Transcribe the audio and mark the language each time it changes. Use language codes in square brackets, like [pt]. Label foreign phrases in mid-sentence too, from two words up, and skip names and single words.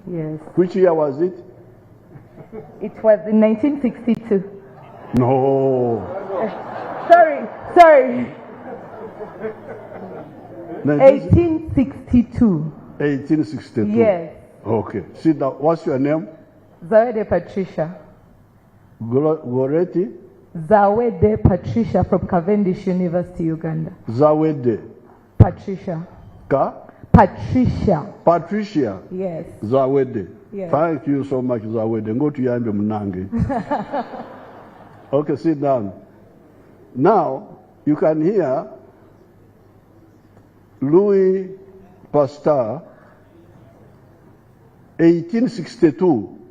[en] Which year was it? It was in 1962. No. Sorry. 1862. 1862. Yes. Okay. Sit down. What's your name? Zawede Patricia. Goreti? Zawede Patricia from Cavendish University, Uganda. Zawede. Patricia. Patricia. Patricia. Yes. Zawede. Yes. Thank you so much, Zawede. Go to Yambe Munange. Okay, sit down. Now, you can hear Louis Pasteur, 1862.